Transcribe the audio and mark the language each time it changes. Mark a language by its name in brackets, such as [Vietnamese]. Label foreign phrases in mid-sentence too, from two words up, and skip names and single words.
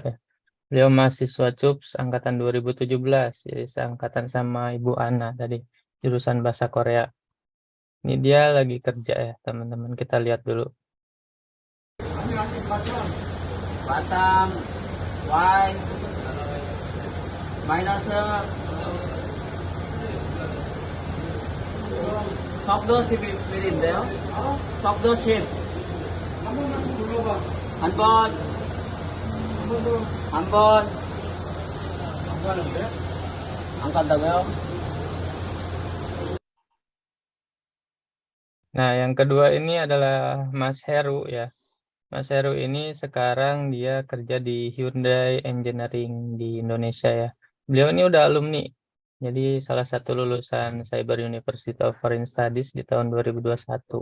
[Indonesian] Beliau mahasiswa CUPS angkatan 2017, jadi seangkatan sama Ibu Ana tadi, jurusan bahasa Korea. Ini dia lagi kerja ya teman-teman, kita lihat dulu. [Korean] Batam [English] Y minus [Korean] 속도 11인데요. 속도 10. 한 번. 안 간다고요? [Indonesian] Nah, yang kedua ini adalah Mas Heru ya. Mas Heru ini sekarang dia kerja di Hyundai Engineering di Indonesia ya. Beliau ini udah alumni. Jadi salah satu lulusan Cyber University of Foreign Studies di tahun 2021.